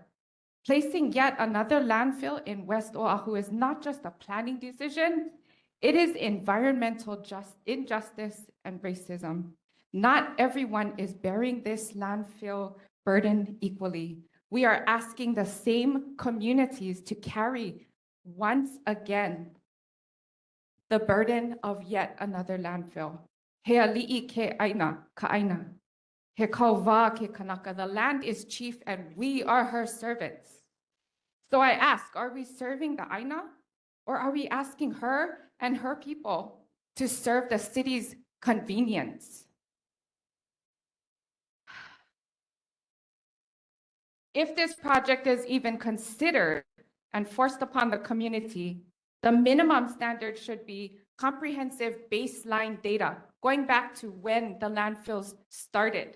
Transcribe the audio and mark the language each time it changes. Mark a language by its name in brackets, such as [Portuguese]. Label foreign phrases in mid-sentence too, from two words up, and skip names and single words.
[English] Placing yet another landfill in West Oahu is not just a planning decision, it is environmental injustice and racism. Not everyone is bearing this landfill burden equally. We are asking the same communities to carry once again the burden of yet another landfill. [Hawaiian] He ali'i ke aina, ka aina. He kauwa ke kanaka. [English] The land is chief and we are her servants. So I ask, are we serving the aina or are we asking her and her people to serve the city's convenience? If this project is even considered and forced upon the community, the minimum standard should be comprehensive baseline data, going back to when the landfills started.